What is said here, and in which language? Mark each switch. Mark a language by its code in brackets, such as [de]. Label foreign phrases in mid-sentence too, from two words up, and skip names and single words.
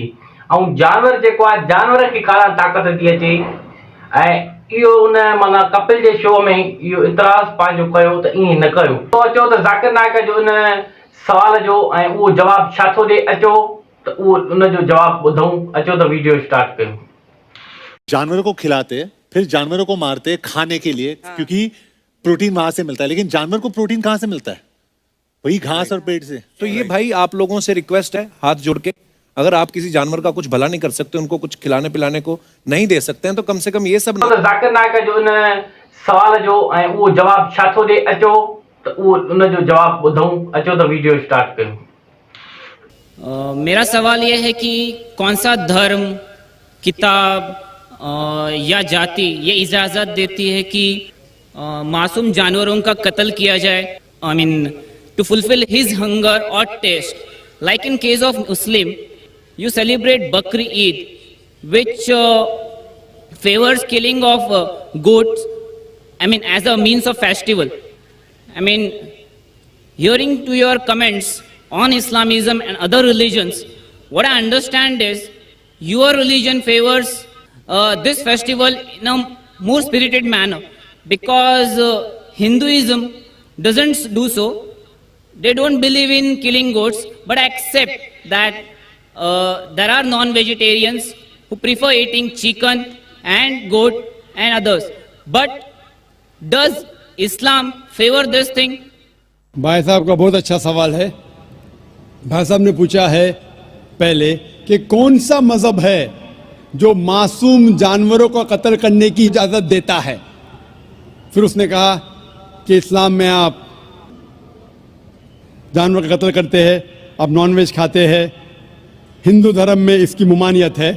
[sd] ऐं जानवर जेको आहे, जानवर खे कान ताक़त थी अचे। ऐं इहो उन माना कपिल जे शो में इहो इतराज़ पंहिंजो कयो त ईअं न कयो। तो अचो त ज़ाकिर नाइक जो इन सवाल जो ऐं उहो जवाबु छा थो ॾे, अचो त उहो उनजो जवाबु ॿुधूं। अचो त वीडियो स्टार्ट कयूं। [hi] जानवरों को खिलाते फिर जानवरों को मारते खाने के लिए, क्योंकि प्रोटीन वहां से मिलता है। लेकिन जानवर को प्रोटीन कहां से मिलता है? वही घास और पेट से। तो ये भाई आप लोगों से रिक्वेस्ट है हाथ जोड़ के, अगर आप किसी जानवर का कुछ भला नहीं कर सकते, उनको कुछ खिलाने पिलाने को नहीं दे सकते हैं, तो कम से कम ये सब ना। [sd] ज़ाकिर नाइक जो इन सवाल जो ऐं उहो जवाबु छा थो ॾे, अचो त उहो उनजो जवाबु ॿुधूं। अचो त वीडियो स्टार्ट कयूं। [hi] मेरा सवाल यह है कि कौन सा धर्म, किताब या जाति ये इजाज़त देती है कि मासूम जानवरों का कत्ल किया जाए, [en] I mean to fulfill his hunger [hi] और टेस्ट। [en] like in case of Muslim, you celebrate Bakri Eid, which favors killing of goats, I mean as a means of festival. I mean, hearing to your comments on Islamism and other religions, what I understand is your religion favors this festival in a more spirited manner, because Hinduism doesn't do so. They don't believe in killing goats, but accept that there are non-vegetarians who prefer eating chicken and goat and others. But does Islam favor this thing? [hi] भाई साहब का बहुत अच्छा सवाल है। भाई साहब ने पूछा है पहले कि कौन सा मजहब है जो मासूम जानवरों को कत्ल करने की इजाज़त देता है। फिर उसने कहा कि इस्लाम में आप जानवर का कत्ल करते हैं, आप नॉनवेज खाते हैं, हिंदू धर्म में इसकी मुमानियत है।